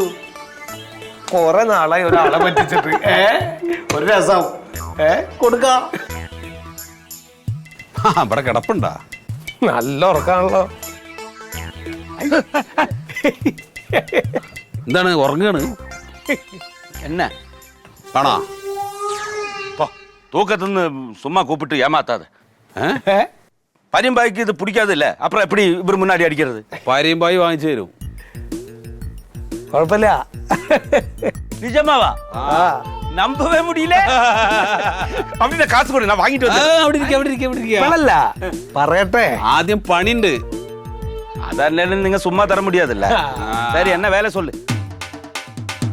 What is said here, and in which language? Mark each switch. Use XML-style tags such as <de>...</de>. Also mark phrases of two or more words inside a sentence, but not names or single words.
<ml>കൊറേ നാളായി ഒരാളെ പറ്റിച്ചിട്ട്. ഒരു രസം കൊടുക്കാം. ഇവിടെ കിടപ്പുണ്ടാ? നല്ല ഉറക്കാണല്ലോ. എന്താണ് ഉറങ്ങാണ്?</ml> <ta>என்ன</ta> <ml>ആണോ?</ml> <ta>தூக்கத்துன்னு சும்மா கூப்பிட்டு ஏமாத்தாத. பரிம்பாய்க்கு இது பிடிக்காது இல்ல, அப்புறம் எப்படி இவர் முன்னாடி அடிக்கிறது?</ta> <ml>പാരിയും വാങ്ങിച്ചു തരും. കുഴപ്പമില്ല.</ml> <ta>நிஜமாவா? நம்பவே முடியல. அப்படின்னா காசு கொடு, நான் வாங்கிட்டு</ta> <ml>അല്ല പറയട്ടെ. ആദ്യം പണിയുണ്ട്.</ml> <ta>அதெல்லாம் நீங்க சும்மா தர முடியாதுல்ல. சரி, என்ன வேலை சொல்லு.</ta>